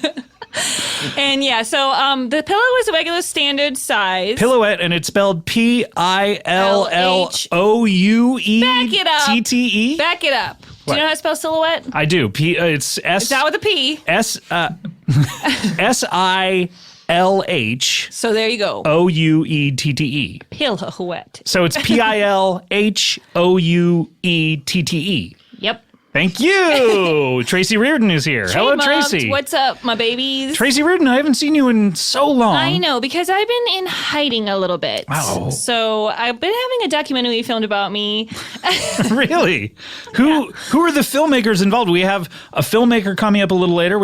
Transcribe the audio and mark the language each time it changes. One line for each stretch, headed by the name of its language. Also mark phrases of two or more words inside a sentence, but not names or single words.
English: And yeah, so the pillow is a regular standard size. Pillow-ette, and it's spelled Pillouette. Back it up. Do you know how to spell silhouette? I do. It's S. It's out with a P. S-I-L-H. So there you go. O-U-E-T-T-E. Pillouette. So it's P-I-L-H-O-U-E-T-T-E. Yep. Thank you. Tracy Reardon is here. Hello, Tracy. What's up, my babies? Tracy Reardon, I haven't seen you in so long. I know, because I've been in hiding a little bit. Oh. So I've been having a documentary filmed about me. Really? Who are the filmmakers involved? We have a filmmaker coming up a little later.